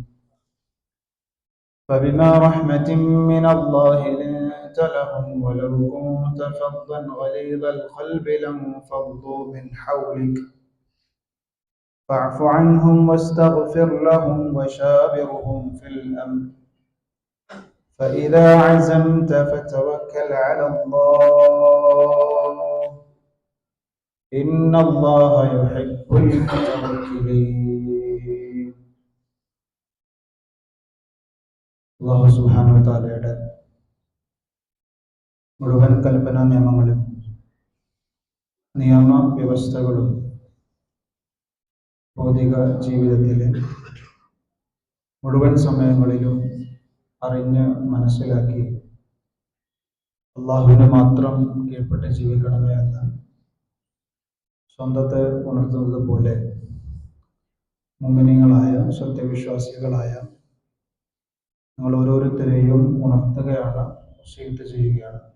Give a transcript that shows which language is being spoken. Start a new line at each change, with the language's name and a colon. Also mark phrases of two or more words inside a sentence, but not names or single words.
Arabic: فبما رحمة من الله لنت لهم ولو كنت فظا غليظ القلب لانفضوا من حولك فاعف عنهم واستغفر لهم وشاورهم في الأمر فإذا عزمت فتوكل على الله إن الله يحب المتوكلين. الله سبحانه وتعالى
Malayalam: മുഴുവൻ കൽപ്പനാ നിയമങ്ങളും നിയമ വ്യവസ്ഥകളും ഭൗതിക ജീവിതത്തിലെ മുഴുവൻ സമയങ്ങളിലും അറിഞ്ഞ് മനസ്സിലാക്കി അള്ളാഹുവിനെ മാത്രം കീഴ്പ്പെട്ട് ജീവിക്കണമേ എന്ന് സ്വന്തത്തെ ഉണർത്തുന്നത് പോലെ മുഅ്മിനീങ്ങളായ സത്യവിശ്വാസികളായ നമ്മൾ ഓരോരുത്തരെയും ഉണർത്തുകയാണ്, വസീയത്ത് ചെയ്യുകയാണ്.